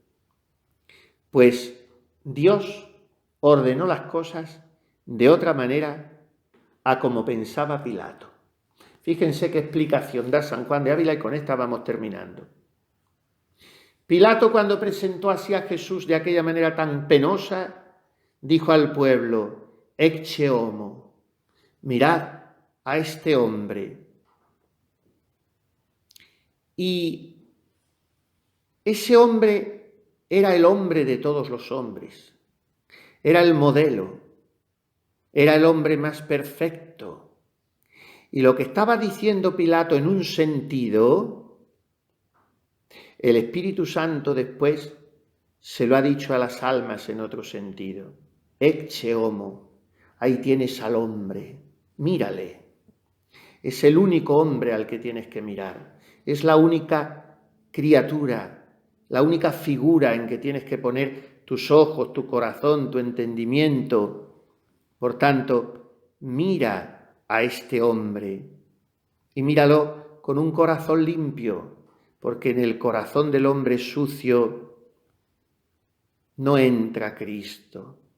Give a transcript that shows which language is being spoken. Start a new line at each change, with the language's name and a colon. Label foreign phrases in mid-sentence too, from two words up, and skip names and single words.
Spanish: Pues Dios ordenó las cosas de otra manera a como pensaba Pilato. Fíjense qué explicación da San Juan de Ávila, y con esta vamos terminando. Pilato, cuando presentó así a Jesús de aquella manera tan penosa, dijo al pueblo:
Latin: Ecce homo,
Spanish: mirad a este hombre. Y ese hombre era el hombre de todos los hombres, era el modelo, era el hombre más perfecto. Y lo que estaba diciendo Pilato en un sentido, el Espíritu Santo después se lo ha dicho a las almas en otro sentido.
Latin: Ecce homo,
Spanish: ahí tienes al hombre, mírale. Es el único hombre al que tienes que mirar. Es la única criatura, la única figura en que tienes que poner tus ojos, tu corazón, tu entendimiento. Por tanto, mira a este hombre y míralo con un corazón limpio, porque en el corazón del hombre sucio no entra Cristo.